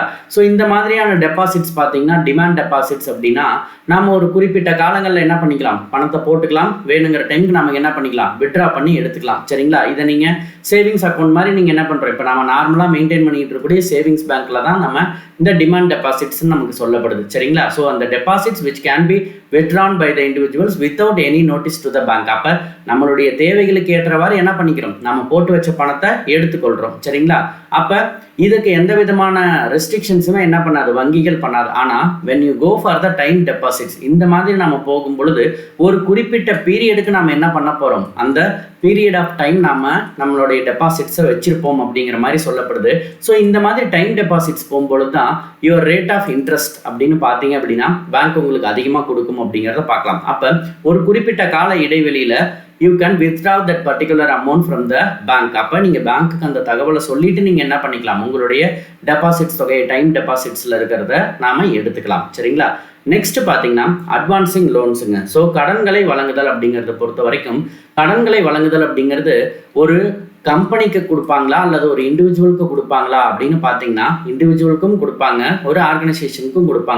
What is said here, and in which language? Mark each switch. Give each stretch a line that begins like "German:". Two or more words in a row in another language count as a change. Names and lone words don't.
Tamil: ஸோ இந்த மாதிரியான டெபாசிட்ஸ் பார்த்தீங்கன்னா
English: demand deposits
Tamil: அப்படின்னா நாம் ஒரு குறிப்பிட்ட காலங்களில் என்ன பண்ணிக்கலாம், பணத்தை போட்டுக்கலாம், வேணுங்கிற டைமுக்கு நம்ம என்ன பண்ணிக்கலாம், விட்ரா பண்ணி எடுத்துக்கலாம். சரிங்களா? இதை நீங்கள்
English: savings account
Tamil: மாதிரி நீங்கள் என்ன பண்ணுறோம், இப்போ நம்ம நார்மலாக மெயின்டைன் பண்ணிட்டு இருக்கக்கூடிய
English: savings bank
Tamil: தான் நம்ம இந்த
English: demand deposits
Tamil: நமக்கு சொல்லப்படுது. சரிங்களா? ஸோ அந்த டெபாசிட்ஸ்
English: which can be withdrawn by the individuals without any notice to the bank.
Tamil: அப்போ நம்மளுடைய தேவைகளுக்கு ஏற்றவாறு என்ன பண்ணிக்கிறோம், நம்ம போட்டு வச்ச பணத்தை எடுத்துக்கொள்கிறோம். சரிங்களா? அப்போ இதுக்கு எந்த விதமான ரெஸ்ட்ரிக்ஷன்ஸுமே என்ன பண்ணாது, வங்கிகள் பண்ணாது. ஆனால்
English: when you go for the time deposits,
Tamil: இந்த மாதிரி நம்ம போகும் பொழுது ஒரு குறிப்பிட்ட பீரியடுக்கு நம்ம என்ன பண்ண போகிறோம், அந்த
English: period of time
Tamil: நம்மளுடைய டெபாசிட்ஸை வச்சிருப்போம் அப்படிங்கிற மாதிரி சொல்லப்படுது. ஸோ இந்த மாதிரி
English: time deposits
Tamil: போகும்பொழுது தான்
English: your rate of interest
Tamil: அப்படின்னு பார்த்தீங்க அப்படின்னா பேங்க் உங்களுக்கு அதிகமாக கொடுக்கும் அப்படிங்கிறத பார்க்கலாம். அப்போ ஒரு குறிப்பிட்ட கால இடைவெளியில்
English: you can withdraw that particular amount from the bank.
Tamil: அப்போ நீங்கள் பேங்க்குக்கு அந்த தகவலை சொல்லிட்டு நீங்கள் என்ன பண்ணிக்கலாம், உங்களுடைய டெபாசிட்ஸ் தொகையை
English: time deposits
Tamil: இருக்கிறத நாம் எடுத்துக்கலாம். சரிங்களா? நெக்ஸ்ட் பார்த்தீங்கன்னா
English: advancing loans.
Tamil: ஸோ கடன்களை வழங்குதல் அப்படிங்கிறத பொறுத்த வரைக்கும் கடன்களை வழங்குதல் அப்படிங்கிறது ஒரு கம்பெனிக்கு கொடுப்பாங்களா அல்லது ஒரு இண்டிவிஜுவலுக்கு கொடுப்பாங்களா அப்படின்னு பார்த்தீங்கன்னா இண்டிவிஜுவலுக்கும் கொடுப்பாங்க, ஒரு ஆர்கனைசேஷனுக்கும் கொடுப்பாங்க.